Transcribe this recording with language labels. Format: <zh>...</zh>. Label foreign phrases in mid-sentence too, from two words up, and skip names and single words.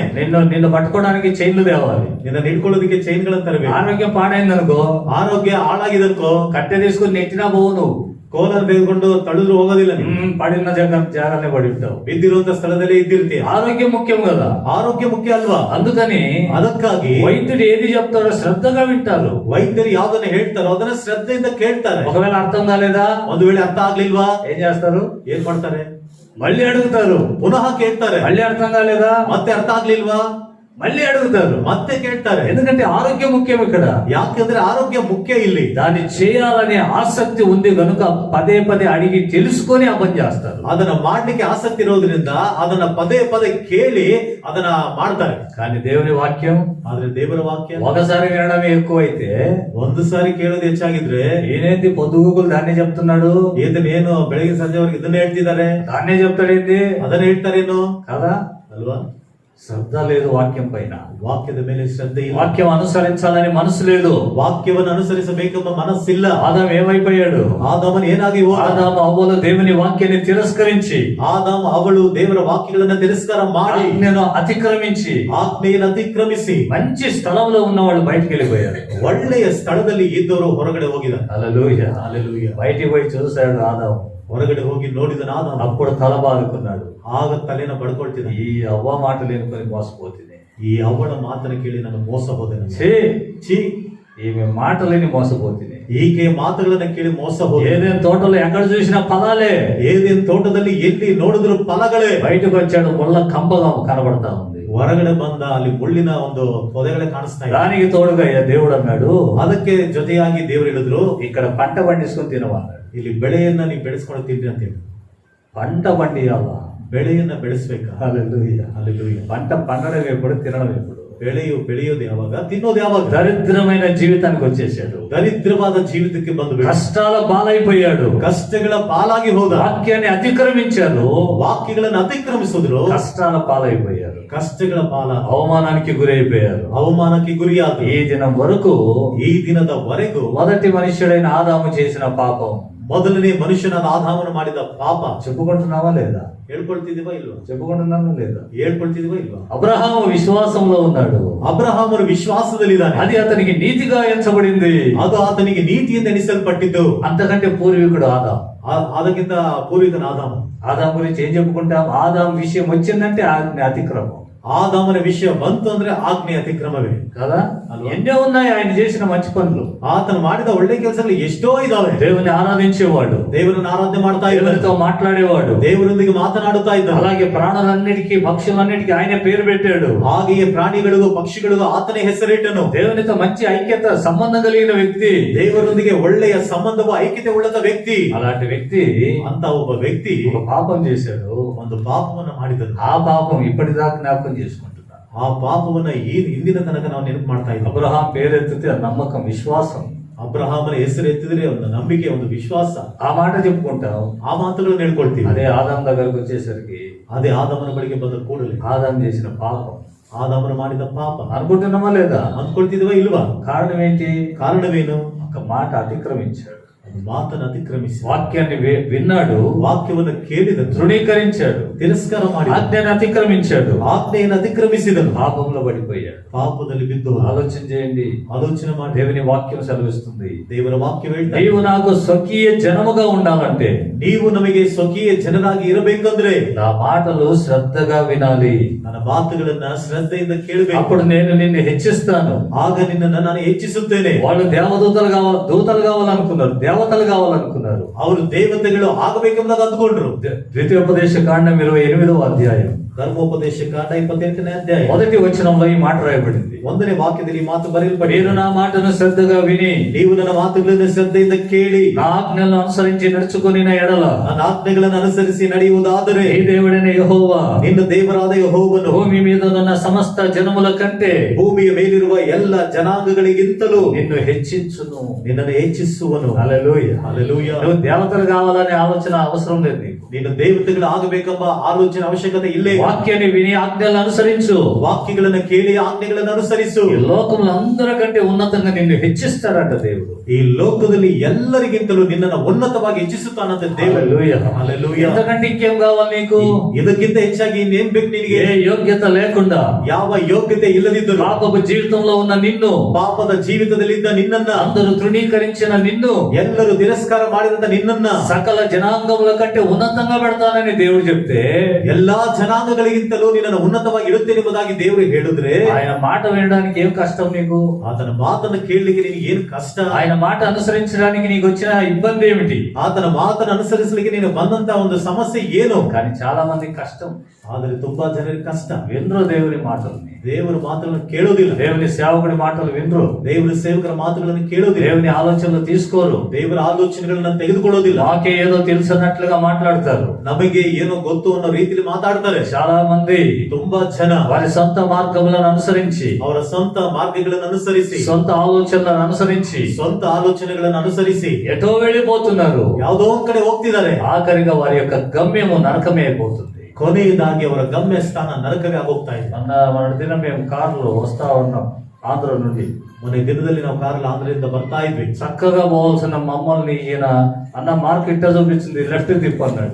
<te>నిన్ను పట్టుకోవడానికి చైన్లు తేవాలి.</te> <kn>ನಿನ್ನ ಹಿಡ್ಕೊಳ್ಳೋದಕ್ಕೆ ಚೈನ್ಗಳನ್ನು ತರಬೇಕು.</kn> <te>ఆరోగ్యం పాడైందనుకో,</te> <kn>ಆರೋಗ್ಯ ಹಾಳಾಗಿದನ್ಕೋ,</kn> <te>కట్టె తీసుకుని నెట్టినా పోవు నువ్వు.</te> <kn>ಕೋಲನ್ನು ತೆಗೆದುಕೊಂಡು ತಳ್ಳಿದ್ರು ಹೋಗೋದಿಲ್ಲ.</kn> <te>పడిన జాగానే పడి ఉంటావు.</te> <kn>ಬಿದ್ದಿರುವಂತ ಸ್ಥಳದಲ್ಲೇ ಇದ್ದಿರ್ತೀಯ.</kn> <te>ఆరోగ్యం ముఖ్యం కదా.</te> <kn>ಆರೋಗ್ಯ ಮುಖ್ಯ ಅಲ್ವಾ?</kn> <te>అందుకని</te> <kn>ಅದಕ್ಕಾಗಿ</kn> <te>వైద్యుడు ఏది చెప్తారో శ్రద్ధగా వింటారు.</te> <kn>ವೈದ್ಯರು ಯಾವ್ದನ್ನ ಹೇಳ್ತಾರೋ ಅದನ್ನ ಶ್ರದ್ಧೆಯಿಂದ ಕೇಳ್ತಾರೆ.</kn> <te>ఒకవేళ అర్థం కాలేదా,</te> <kn>ಒಂದು ವೇಳೆ ಅರ್ಥ ಆಗ್ಲಿಲ್ವಾ,</kn> <te>ఏం చేస్తారు?</te> <kn>ಏನ್ ಮಾಡ್ತಾರೆ?</kn> <te>మళ్ళీ అడుగుతారు,</te> <kn>ಪುನಃ ಕೇಳ್ತಾರೆ.</kn> <te>మళ్ళీ అర్థం కాలేదా,</te> <kn>ಮತ್ತೆ ಅರ್ಥ ಆಗ್ಲಿಲ್ವಾ,</kn> <te>మళ్ళీ అడుగుతారు.</te> <kn>ಮತ್ತೆ ಕೇಳ್ತಾರೆ.</kn> <te>ఎందుకంటే ఆరోగ్యం ముఖ్యం ఇక్కడ.</te> <kn>ಯಾಕೆಂದ್ರೆ ಆರೋಗ್ಯ ಮುಖ್ಯ ಇಲ್ಲಿ.</kn> <te>దాన్ని చేయాలనే ఆసక్తి ఉంది కనుక పదే పదే అడిగి తెలుసుకొని ఆ పని చేస్తారు.</te> <kn>ಅದನ್ನ ಮಾಡ್ಲಿಕ್ಕೆ ಆಸಕ್ತಿ ಇರೋದ್ರಿಂದ ಅದನ್ನ ಪದೇ ಪದೇ ಕೇಳಿ ಅದನ್ನ ಮಾಡ್ತಾರೆ.</kn> <te>కానీ దేవుని వాక్యం</te> <kn>ಆದ್ರೆ ದೇವರ ವಾಕ್ಯ</kn> <te>ఒకసారి వినడమే ఎక్కువైతే,</te> <kn>ಒಂದು ಸಾರಿ ಕೇಳೋದು ಹೆಚ್ಚಾಗಿದ್ರೆ,</kn> <te>ఈయనేంది పొద్దుగూకులు దాన్నే చెప్తున్నాడు,</te> <kn>ಇದನ್ನೇನು ಬೆಳಗ್ಗೆ ಸಂಜೆವರೆಗೆ ಇದನ್ನ ಹೇಳ್ತಿದ್ದಾರೆ,</kn> <te>దాన్నే చెప్తాడేంది</te> <kn>ಅದನ್ನ ಹೇಳ್ತಾರೇನು</kn> <te>కదా.</te> <kn>ಅಲ್ವಾ?</kn> <te>శ్రద్ధ లేదు వాక్యం పైన.</te> <kn>ವಾಕ್ಯದ ಮೇಲೆ ಶ್ರದ್ಧೆ ಇಲ್ಲ.</kn> <te>వాక్యం అనుసరించాలని మనసు లేదు.</te> <kn>ವಾಕ್ಯವನ್ನು ಅನುಸರಿಸಬೇಕೆಂಬ ಮನಸ್ಸಿಲ್ಲ.</kn> <te>ఆదాం ఏమైపోయాడు?</te> <kn>ಆದಾಮನು ಏನಾಗಿ ಹೋದ?</kn> <te>ఆదాము అవ్వలు దేవుని వాక్యాన్ని తిరస్కరించి,</te> <kn>ಆದಾಮ ಅವಳು ದೇವರ ವಾಕ್ಯಗಳನ್ನ ತಿರಸ್ಕಾರ ಮಾಡಿ,</kn> <te>ఆజ్ఞను అతిక్రమించి,</te> <kn>ಆಜ್ಞೆಯನ್ನು ಅತಿಕ್ರಮಿಸಿ</kn> <te>మంచి స్థలంలో ఉన్న వాళ్ళు బయటికి వెళ్ళిపోయారు.</te> <kn>ಒಳ್ಳೆಯ ಸ್ಥಳದಲ್ಲಿ ಇದ್ದವರು ಹೊರಗಡೆ ಹೋಗಿದ್ದಾರೆ.</kn> <te>హల్లెలూయా.</te> <kn>ಹಲ್ಲೆಲೂಯಾ.</kn> <te>బయటికి పోయి చూశాడు ఆదాము.</te> <kn>ಹೊರಗಡೆ ಹೋಗಿ ನೋಡಿದನ ಆದಾಮ.</kn> <te>అప్పుడు తల బాదుకున్నాడు.</te> <kn>ಆಗ ತಲೆನ ಬಡ್ಕೊಳ್ತಿದ್ದ.</kn> <te>ఈ అవ్వ మాటలు ఎన్నుకొని మోసపోతుంది.</te> <kn>ಈ ಅವಳ ಮಾತನ್ನು ಕೇಳಿ ನಾನು ಮೋಸ ಹೋದೆ.</kn> <te>ఛీ,</te> <kn>ಛೀ,</kn> <te>ఈమె మాటలేని మోసపోతుంది.</te> <kn>ಈಕೆ ಮಾತುಗಳನ್ನ ಕೇಳಿ ಮೋಸ ಹೋದೆ.</kn> <te>ఏదైనా తోటలో ఎక్కడ చూసినా ఫలాలే.</te> <kn>ಏದೇನ್ ತೋಟದಲ್ಲಿ ಎಲ್ಲಿ ನೋಡಿದ್ರು ಫಲಗಳೇ.</kn> <te>బయటకు వచ్చాడు, ముళ్ళ కంపగా కనబడతా ఉంది.</te> <kn>ಹೊರಗಡೆ ಬಂದ, ಅಲ್ಲಿ ಮುಳ್ಳಿನ ಒಂದು ಪೊದೆಗಳೇ ಕಾಣಿಸ್ತಾ ಇದೆ.</kn> <te>దానికి తోడుగా దేవుడు అన్నాడు,</te> <kn>ಅದಕ್ಕೆ ಜೊತೆಯಾಗಿ ದೇವರು ಹೇಳಿದ್ರು,</kn> <te>ఇక్కడ పంట పండించుకొని తినమన్నాడు.</te> <kn>ಇಲ್ಲಿ ಬೆಳೆಯನ್ನ ನೀವು ಬೆಳೆಸ್ಕೊಂಡು ತಿನ್ರಿ ಅಂತ ಹೇಳಿ.</kn> <te>పంట పండియాల,</te> <kn>ಬೆಳೆಯನ್ನ ಬೆಳೆಸ್ಬೇಕಾ?</kn> <te>హల్లెలూయా.</te> <kn>ಹಲ್ಲೆಲೂಯಾ.</kn> <te>పంట పండడం ఎప్పుడు, తినడం ఎప్పుడు?</te> <kn>ಬೆಳೆಯೋದು ಯಾವಾಗ, ತಿನ್ನೋದು ಯಾವಾಗ?</kn> <te>దరిద్రమైన జీవితానికి వచ్చేసాడు.</te> <kn>ದರಿದ್ರವಾದ ಜೀವಿತಕ್ಕೆ ಬಂದು</kn> <te>కష్టాల పాలైపోయాడు.</te> <kn>ಕಷ್ಟಗಳ ಪಾಲಾಗಿ ಹೋದ.</kn> <te>వాక్యాన్ని అతిక్రమించారు,</te> <kn>ವಾಕ್ಯಗಳನ್ನು ಅತಿಕ್ರಮಿಸಿದ್ರು,</kn> <te>కష్టాల పాలైపోయారు.</te> <kn>ಕಷ್ಟಗಳ ಪಾಲ,</kn> <te>అవమానానికి గురైపోయారు.</te> <kn>ಅವಮಾನಕ್ಕೆ ಗುರಿಯಾದ.</kn> <te>ఈ దినం వరకు</te> <kn>ಈ ದಿನದವರೆಗೂ</kn> <te>మొదటి మనుష్యుడైన ఆదాము చేసిన పాపం</te> <kn>ಮೊದಲನೇ ಮನುಷ್ಯನಾದ ಆದಾಮನು ಮಾಡಿದ ಪಾಪ</kn> <te>చెప్పుకుంటున్నావా లేదా?</te> <kn>ಹೇಳ್ಕೊಳ್ತಿದೀವಾ ಇಲ್ವಾ?</kn> <te>చెప్పుకుంటున్నాను లేదా?</te> <kn>ಹೇಳ್ಕೊಳ್ತಿದೀವಾ ಇಲ್ವಾ?</kn> <te>అబ్రహాము విశ్వాసంలో ఉన్నాడు.</te> <kn>ಅಬ್ರಹಾಮನು ವಿಶ್ವಾಸದಲ್ಲಿದ್ದಾನೆ.</kn> <te>అది అతనికి నీతిగా ఎంచబడింది.</te> <kn>ಅದು ಆತನಿಗೆ ನೀತಿಯಿಂದ ಎಣಿಸಲ್ಪಟ್ಟಿದ್ದು.</kn> <te>అంతకంటే పూర్వీకుడు ఆదాం.</te> <kn>ಅದಕ್ಕಿಂತ ಪೂರ್ವಿಕನ ಆದಾಮ.</kn> <te>ఆదాం గురించి ఏం చెప్పుకుంటాం? ఆదాం విషయం వచ్చిందంటే ఆజ్ఞ అతిక్రమం.</te> <kn>ಆದಾಮನ ವಿಷಯ ಬಂತು ಅಂದ್ರೆ ಆಜ್ಞೆ ಅತಿಕ್ರಮವೇ</kn> <te>కదా. ఎన్నో ఉన్నాయి ఆయన చేసిన మంచి పనులు.</te> <kn>ಆತನು ಮಾಡಿದ ಒಳ್ಳೆ ಕೆಲಸಗಳು ಎಷ್ಟೋ ಇದಾವೆ.</kn> <te>దేవుని ఆరాధించేవాడు,</te> <kn>ದೇವರನ್ನು ಆರಾಧನೆ ಮಾಡ್ತಾ ಇದ್ದಾನೆ,</kn> <te>దేవునితో మాట్లాడేవాడు,</te> <kn>ದೇವರೊಂದಿಗೆ ಮಾತನಾಡುತ್ತಾ ಇದ್ದಾನೆ.</kn> <te>అలాగే ప్రాణులన్నిటికీ పక్షులన్నిటికీ ఆయన పేరు పెట్టాడు.</te> <kn>ಹಾಗೆಯೇ ಪ್ರಾಣಿಗಳಿಗೂ ಪಕ್ಷಿಗಳಿಗೂ ಆತನೇ ಹೆಸರಿಟ್ಟನು.</kn> <te>దేవునితో మంచి ఐక్యత సంబంధం కలిగిన వ్యక్తి,</te> <kn>ದೇವರೊಂದಿಗೆ ಒಳ್ಳೆಯ ಸಂಬಂಧವು ಐಕ್ಯತೆ ಉಳ್ಳದ ವ್ಯಕ್ತಿ.</kn> <te>అలాంటి వ్యక్తి</te> <kn>ಅಂತ ಒಬ್ಬ ವ್ಯಕ್ತಿ</kn> <te>ఒక పాపం చేశాడు.</te> <kn>ಒಂದು ಪಾಪವನ್ನು ಮಾಡಿದನು.</kn> <te>ఆ పాపం ఇప్పటిదాకా జ్ఞాపకం చేసుకుంటున్నాడు.</te> <kn>ಆ ಪಾಪವನ್ನ ಈ ಇಂದಿನ ತನಕ ನಾವು ನೆನಪು ಮಾಡ್ತಾ ಇದ್ದೀವಿ.</kn> <te>అబ్రహాం పేరెత్తితే నమ్మకం, విశ్వాసం.</te> <kn>ಅಬ್ರಹಾಮನ ಹೆಸರು ಎತ್ತಿದ್ರೆ ಒಂದು ನಂಬಿಕೆ, ಒಂದು ವಿಶ್ವಾಸ.</kn> <te>ఆ మాట చెప్పుకుంటాం.</te> <kn>ಆ ಮಾತುಗಳನ್ನು ಹೇಳ್ಕೊಳ್ತೀವಿ.</kn> <te>అదే ఆదాం దగ్గరకు వచ్చేసరికి</te> <kn>ಅದೇ ಆದಾಮನ ಬಳಿಗೆ ಬಂದ ಕೂಡಲೇ</kn> <te>ఆదాం చేసిన పాపం</te> <kn>ಆದಾಮನು ಮಾಡಿದ ಪಾಪ</kn> <te>అనుకుంటున్నామా లేదా?</te> <kn>ಅಂದ್ಕೊಳ್ತಿದ್ವಾ ಇಲ್ವಾ?</kn> <te>కారణం ఏంటి?</te> <kn>ಕಾರಣವೇನು?</kn> <te>ఒక మాట అతిక్రమించాడు.</te> <kn>ಅದು ಮಾತನ್ನು ಅತಿಕ್ರಮಿಸಿ</kn> <te>వాక్యాన్ని విన్నాడు,</te> <kn>ವಾಕ್ಯವನ್ನು ಕೇಳಿದನು,</kn> <te>తృణీకరించాడు,</te> <kn>ತಿರಸ್ಕಾರ ಮಾಡಿ</kn> <te>ఆజ్ఞను అతిక్రమించాడు,</te> <kn>ಆಜ್ಞೆಯನ್ನು ಅತಿಕ್ರಮಿಸಿದನು,</kn> <te>పాపంలో పడిపోయాడు.</te> <kn>ಪಾಪದಲ್ಲಿ ಬಿದ್ದು.</kn> <te>ఆలోచన చేయండి.</te> <kn>ಆಲೋಚನೆ ಮಾಡಿ.</kn> <te>దేవుని వాక్యం సెలవిస్తుంది,</te> <kn>ದೇವರ ವಾಕ್ಯ ಹೇಳ್ತಾರೆ,</kn> <te>నీవు నాకు స్వకీయ జనముగా ఉండాలంటే,</te> <kn>ನೀವು ನಮಗೆ ಸ್ವಕೀಯ ಜನರಾಗಿ ಇರಬೇಕಂದ್ರೆ</kn> <te>నా మాటలు శ్రద్ధగా వినాలి.</te> <kn>ನನ್ನ ಮಾತುಗಳನ್ನ ಶ್ರದ್ಧೆಯಿಂದ ಕೇಳಬೇಕು.</kn> <te>అప్పుడు నేను నిన్ను హెచ్చిస్తాను.</te> <kn>ಆಗ ನಿನ್ನನ್ನು ನಾನು ಹೆಚ್ಚಿಸುತ್ತೇನೆ.</kn> <te>వాళ్ళు దూతలు కావాలనుకున్నారు, దేవతలు కావాలనుకున్నారు.</te> <kn>ಅವರು ದೇವತೆಗಳು ಆಗಬೇಕೆಂಬುದಾಗಿ ಅಂದ್ಕೊಂಡ್ರು.</kn> <te>ద్వితీయోపదేశ కాండం 28వ అధ్యాయం</te> <kn>ಧರ್ಮೋಪದೇಶ ಕಾಂಡ 28ನೇ ಅಧ್ಯಾಯ</kn> <te>మొదటి వచనంలో ఈ మాట రాయబడింది.</te> <kn>1ನೇ ವಾಕ್ಯದಲ್ಲಿ ಈ ಮಾತು ಬರೆಯಲ್ಪಟ್ಟಿದೆ.</kn> <te>మీరు నా మాటను శ్రద్ధగా విని</te> <kn>ನೀವು ನನ್ನ ಮಾತುಗಳನ್ನು ಶ್ರದ್ಧೆಯಿಂದ ಕೇಳಿ</kn> <te>నా ఆజ్ఞలను అనుసరించి నడుచుకుని ఎడల</te> <kn>ನನ್ನ ಆಜ್ಞೆಗಳನ್ನು ಅನುಸರಿಸಿ ನಡೆಯುವುದಾದರೆ</kn> <te>ఈ దేవుడైన యెహోవా</te> <kn>ನಿನ್ನ ದೇವರಾದ ಯೆಹೋವನು</kn> <te>భూమి మీద ఉన్న సమస్త జనముల కంటే</te> <kn>ಭೂಮಿಯ ಮೇಲಿರುವ ಎಲ್ಲ ಜನಾಂಗಗಳಿಗಿಂತಲೂ</kn> <te>నిన్ను హెచ్చించును.</te> <kn>ನಿನ್ನನ್ನು ಹೆಚ್ಚಿಸುವನು.</kn> <te>హల్లెలూయా.</te> <kn>ಹಲ್ಲೆಲೂಯಾ.</kn> <te>నువ్వు దేవతలు కావాలనే ఆలోచన అవసరం లేదు నీకు.</te> <kn>ನೀನು ದೇವತೆಗಳು ಆಗಬೇಕೆಂಬ ಆಲೋಚನೆ ಅವಶ್ಯಕತೆ ಇಲ್ಲೇ.</kn> <te>వాక్యాన్ని విని ఆజ్ఞలను అనుసరించు.</te> <kn>ವಾಕ್ಯಗಳನ್ನು ಕೇಳಿ ಆಜ್ಞೆಗಳನ್ನು ಅನುಸರಿಸು.</kn> <te>ఈ లోకంలో అందరికంటే ఉన్నతంగా నిన్ను హెచ్చిస్తారట దేవుడు.</te> <kn>ಈ ಲೋಕದಲ್ಲಿ ಎಲ್ಲರಿಗಿಂತಲೂ ನಿನ್ನನ್ನು ಉನ್ನತವಾಗಿ ಹೆಚ್ಚಿಸುತ್ತಾನಂತೆ ದೇವರು.</kn> <te>హల్లెలూయా.</te> <kn>ಹಲ್ಲೆಲೂಯಾ.</kn> <te>ఎంతకంటే ఇంకేం కావాలి నీకు?</te> <kn>ಇದಕ್ಕಿಂತ ಹೆಚ್ಚಾಗಿ ಇನ್ನೇನ್ ಬೇಕು ನಿನಗೆ?</kn> <te>ఏ యోగ్యత లేకుండా</te> <kn>ಯಾವ ಯೋಗ್ಯತೆ ಇಲ್ಲದಿದ್ದರೂ</kn> <te>పాపపు జీవితంలో ఉన్న నిన్ను,</te> <kn>ಪಾಪದ ಜೀವಿತದಲ್ಲಿದ್ದ ನಿನ್ನನ್ನ,</kn> <te>అందరూ తృణీకరించిన నిన్ను</te> <kn>ಎಲ್ಲರೂ ತಿರಸ್ಕಾರ ಮಾಡಿದಂತ ನಿನ್ನನ್ನ</kn> <te>సకల జనాంగముల కంటే ఉన్నతంగా పెడతానని దేవుడు చెప్తే,</te> <kn>ಎಲ್ಲಾ ಜನಾಂಗಗಳಿಗಿಂತಲೂ ನಿನ್ನನ್ನು ಉನ್ನತವಾಗಿ ಇಡುತ್ತೇನೆ ಎಂಬುದಾಗಿ ದೇವರು ಹೇಳಿದ್ರೆ,</kn> <te>ఆయన మాట వినడానికి ఏం కష్టం నీకు?</te> <kn>ಆತನ ಮಾತನ್ನು ಕೇಳಲಿಕ್ಕೆ ನಿನಗೆ ಏನು ಕಷ್ಟ?</kn> <te>ఆయన మాట అనుసరించడానికి నీకు వచ్చిన ఇబ్బంది ఏమిటి?</te> <kn>ಆತನ ಮಾತನ್ನು ಅನುಸರಿಸಲಿಕ್ಕೆ ನೀನು ಬಂದಂತ ಒಂದು ಸಮಸ್ಯೆ ಏನು?</kn> <te>కానీ చాలా మందికి కష్టం.</te> <kn>ಆದರೆ ತುಂಬಾ ಜನರಿಗೆ ಕಷ್ಟ.</kn> <te>వినరు దేవుని మాటల్ని.</te> <kn>ದೇವರ ಮಾತುಗಳನ್ನು ಕೇಳೋದಿಲ್ಲ.</kn> <te>దేవుని సేవకుడి మాటలు వినరు.</te> <kn>ದೇವರ ಸೇವಕರ ಮಾತುಗಳನ್ನು ಕೇಳೋದಿಲ್ಲ.</kn> <te>దేవుని ఆలోచనలు తీసుకోరు.</te> <kn>ದೇವರ ಆಲೋಚನೆಗಳನ್ನ ತೆಗೆದುಕೊಳ್ಳೋದಿಲ್ಲ.</kn> <te>నాకే ఏదో తెలుసన్నట్లుగా మాట్లాడతారు.</te> <kn>ನಮಗೆ ಏನೋ ಗೊತ್ತು ಅನ್ನೋ ರೀತಿಯಲ್ಲಿ ಮಾತಾಡ್ತಾರೆ.</kn> <te>చాలా మంది</te> <kn>ತುಂಬಾ ಜನ</kn> <te>వారి సొంత మార్గములను అనుసరించి,</te> <kn>ಅವರ ಸ್ವಂತ ಮಾರ್ಗಗಳನ್ನು ಅನುಸರಿಸಿ,</kn> <te>సొంత ఆలోచనలను అనుసరించి</te> <kn>ಸ್ವಂತ ಆಲೋಚನೆಗಳನ್ನು ಅನುಸರಿಸಿ</kn> <te>ఎటో వెళ్ళిపోతున్నారు.</te> <kn>ಯಾವುದೋ ಒಂದ್ ಕಡೆ ಹೋಗ್ತಿದ್ದಾರೆ.</kn> <te>ఆఖరిగా వారి యొక్క గమ్యము నరకమే అయిపోతుంది.</te> <kn>ಕೊನೆಯದಾಗಿ ಅವರ ಗಮ್ಯ ಸ್ಥಾನ ನರಕವೇ ಆಗೋಗ್ತಾ ಇದೆ.</kn> <te>మన దిన మేము కారులో వస్తా ఉన్నాం ఆంధ్ర నుండి.</te> <kn>ಮೊನ್ನೆ ದಿನದಲ್ಲಿ ನಾವು ಕಾರಲ್ಲಿ ಆಂಧ್ರದಿಂದ ಬರ್ತಾ ಇದ್ವಿ.</kn> <te>చక్కగా పోవాల్సిన మమ్మల్ని ఈయన అన్న మార్క్ ఇట్ట చూపించింది, లెఫ్ట్ తిప్పన్నాడు.</te>